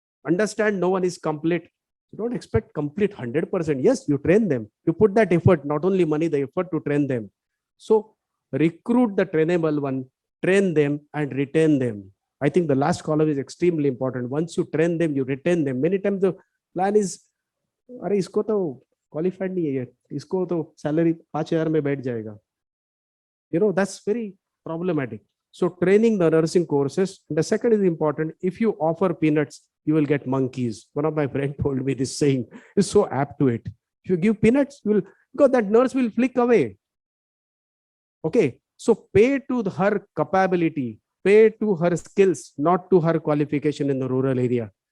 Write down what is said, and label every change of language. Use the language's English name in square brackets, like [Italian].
[English] Understand no one is complete. You don't expect complete 100%. Yes, you train them. You put that effort, not only money, the effort to train them. So recruit the trainable one, train them and retain them. I think the last column is extremely important. Once you train them, you retain them. Many times the plan is, [Hindi] अरे इसको तो qualified नहीं है, इसको तो salary 5,000 में बैठ जाएगा. [English] You know, that's very problematic. So training the nursing courses. The second is important. If you offer peanuts, you will get monkeys. One of my friends told me this saying is so apt to it. If you give peanuts, you will, because that nurse will flick away. Okay, so pay to her capability, pay to her skills, not to her qualification in the rural area.